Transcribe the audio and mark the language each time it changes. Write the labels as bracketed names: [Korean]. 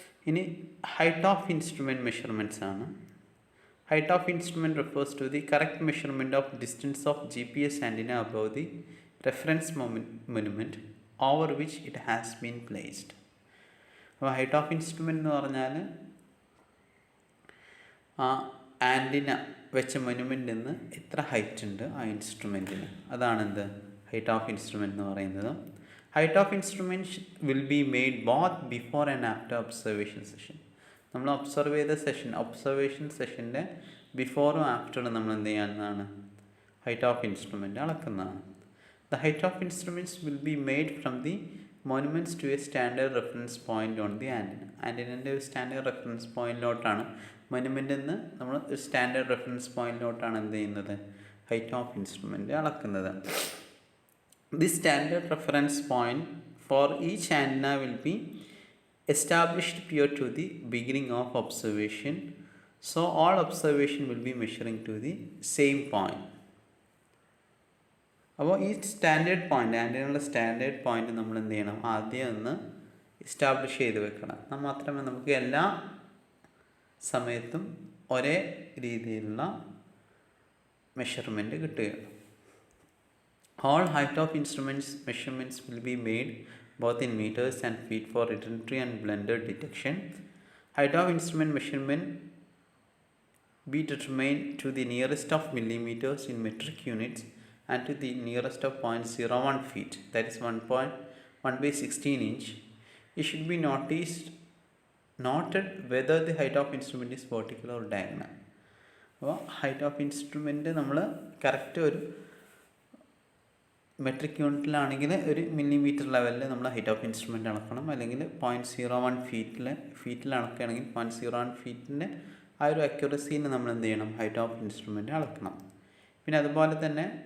[English] ഇനി height of instrument measurements ആണ്. Height of instrument refers to the correct measurement of distance of GPS antenna above the reference monument over which it has been placed. [Malayalam] അപ്പോൾ height of instrument എന്ന് പറഞ്ഞാൽ ആ antenna വെച്ച മൊനുമെൻ്റിൽ നിന്ന് എത്ര height ഉണ്ട് ആ ഇൻസ്ട്രുമെൻറ്റിന്, അതാണെന്ത് ഹൈറ്റ് ഓഫ് ഇൻസ്ട്രുമെൻ്റ് എന്ന് പറയുന്നത്. [English] Height of instruments will be made both before and after observation session. [Malayalam] നമ്മൾ ഒബ്സർവേഷൻ സെഷൻ്റെ ബിഫോറും ആഫ്റ്ററും നമ്മൾ എന്ത് ചെയ്യാവുന്നതാണ്, height of instrument അളക്കുന്നതാണ്. [English] the height of instruments will be made from the monuments to a standard reference point on the [Malayalam] ആൻറ്റിനൻ്റെ ഒരു standard reference പോയിൻറ്റിലോട്ടാണ്, മോണുമെൻറ്റിൽ നിന്ന് നമ്മൾ ഒരു standard reference പോയിൻറ്റിലോട്ടാണ് എന്ത് ചെയ്യുന്നത്, ഹൈറ്റ് ഓഫ് ഇൻസ്ട്രുമെൻ്റ് അളക്കുന്നത്. [English] This standard reference point for each antenna will be established prior to the beginning of observation. So all observation will be measuring to the same point. [Malayalam] അപ്പോൾ ഈ standard point, ആൻറ്റിനുള്ള standard point നമ്മൾ എന്ത് ചെയ്യണം, ആദ്യം ഒന്ന് establish ചെയ്ത് വെക്കണം. എന്നാൽ മാത്രമേ നമുക്ക് എല്ലാ സമയത്തും ഒരേ രീതിയിലുള്ള മെഷർമെൻറ്റ് കിട്ടുകയുള്ളൂ. [English] All height of instruments measurements will be made both in meters and feet for redundant and blended detection. Height of instrument measurement be determined to the nearest of millimeters in metric units and to the nearest of 0.01 feet, that is 1/16 inch. It should be noted whether the height of instrument is vertical or diagonal. [Malayalam] അപ്പോൾ height of instrument നമ്മൾ correct ഒരു metric യൂണിറ്റിലാണെങ്കിൽ ഒരു millimetre ലെവലിൽ നമ്മൾ height of instrument അളക്കണം. അല്ലെങ്കിൽ 0.01 ഫീറ്റിൽ അളക്കുകയാണെങ്കിൽ 0.01 ഫീറ്റിൻ്റെ ആ ഒരു അക്യുറസീന് നമ്മൾ എന്ത് ചെയ്യണം, ഹൈറ്റ് ഓഫ് ഇൻസ്ട്രുമെൻ്റ് അളക്കണം. പിന്നെ അതുപോലെ തന്നെ